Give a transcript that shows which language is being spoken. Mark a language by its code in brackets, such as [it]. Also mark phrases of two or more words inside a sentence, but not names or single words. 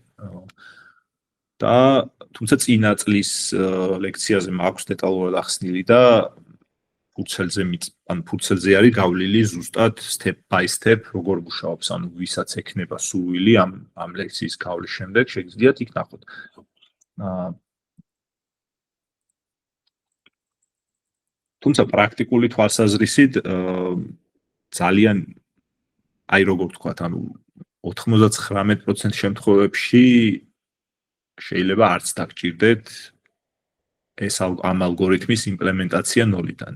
[ka] და თუმცა წინა წლის ლექციაზე მაქვს დეტალურად ახსნილი და ფურცელზე არის გავლილი ზუსტად [en] step by step [ka] როგორ მუშაობს, ანუ ვისაც ექნება სურვილი ამ ლექციის გავლის შემდეგ შეგიძლიათ იქ ნახოთ. თუმცა პრაქტიკული თვალსაზრისით ძალიან აი როგორ ვთქვათ, ანუ 99% შემთხვევებში შეიძლება არც დაგჭირდეთ ეს ამ ალგორითმის იმპლემენტაცია ნოლიდან.